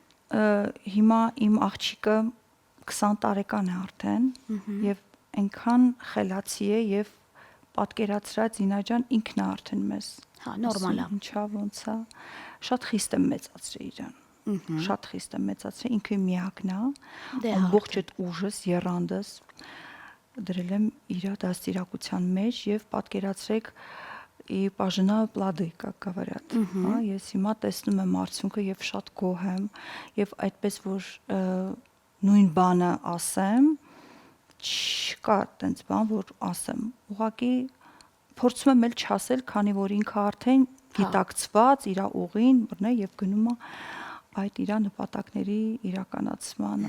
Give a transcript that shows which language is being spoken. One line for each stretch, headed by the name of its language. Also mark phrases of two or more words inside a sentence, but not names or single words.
Armenian: Հիմա իմ աղջիկը 20 տարեկան է արդեն եւ այնքան խելացի է եւ պատկերացրած Զինա ջան ինքն է արդեն մեզ։ Հա, նորմալ է։ Ինչա ոնց է։ Շատ խիստ եմ մեծացրել իրան։ շատ խիստ եմ մեծացրել, ինքը միակն է, Դե ամբողջ այդ ուժս, եռանդս դրել եմ իր դաստիարակության մեջ եւ պատկերացրեք
Russian: и пожина плоды, как говорят,
Armenian: հա, ես հիմա տեսնում եմ արդյունքը եւ շատ գոհ եմ եւ այդպես որ նույն բանը ասեմ, չկա տենց բան, որ ասեմ։ Ուղղակի փորձում եմ էլ չասել, քանի որ ինքը արդեն գիտակցված իր ուղին բռնե եւ գնում է այդ իր նպատակների իրականացմանը։